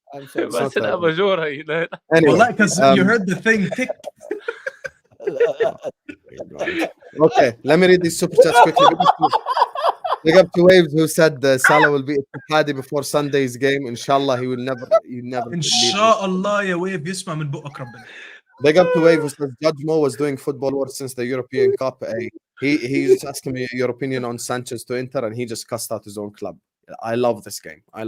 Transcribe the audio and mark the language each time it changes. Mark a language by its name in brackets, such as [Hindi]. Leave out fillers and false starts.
[English] I'm sorry. [Arabic] بس الأباجورة [English] you know. Anyway, Well, because you heard the thing tick. okay, let me read these super chats quickly. Big up to Waves who said Salah will be Ittihad before Sunday's game. Inshallah, he will never. [Arabic] Inshallah يا ويف يسمع من بقك ربنا. [English] Big up to Wave who says Judge Mo was doing football work since the European Cup. He's asking me your opinion on Sanchez to Inter, and he just cussed out his own club. I love this game.